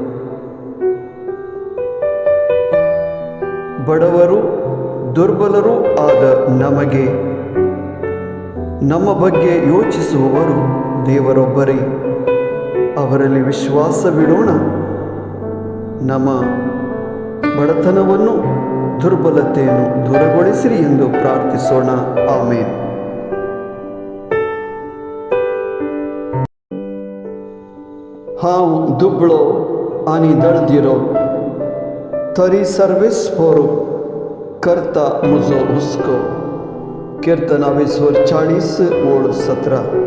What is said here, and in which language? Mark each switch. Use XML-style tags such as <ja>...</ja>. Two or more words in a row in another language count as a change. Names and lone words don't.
<kn>ಬಡವರು ದುರ್ಬಲರೂ ಆದ ನಮಗೆ ನಮ್ಮ ಬಗ್ಗೆ ಯೋಚಿಸುವವರು ದೇವರೊಬ್ಬರೇ. ಅವರಲ್ಲಿ ವಿಶ್ವಾಸವಿಡೋಣ. ನಮ್ಮ ಬಡತನವನ್ನು ದುರ್ಬಲತೆಯನ್ನು ದೂರಗೊಳಿಸಿರಿ ಎಂದು ಪ್ರಾರ್ಥಿಸೋಣ. ಆಮೇನ್.</kn> <kok>हांव दुबळो आनी दळदिरो, तरी सर्वेस्परो करता म्हजो हुस्को. कीर्तनावेसवर 40:17.</kok>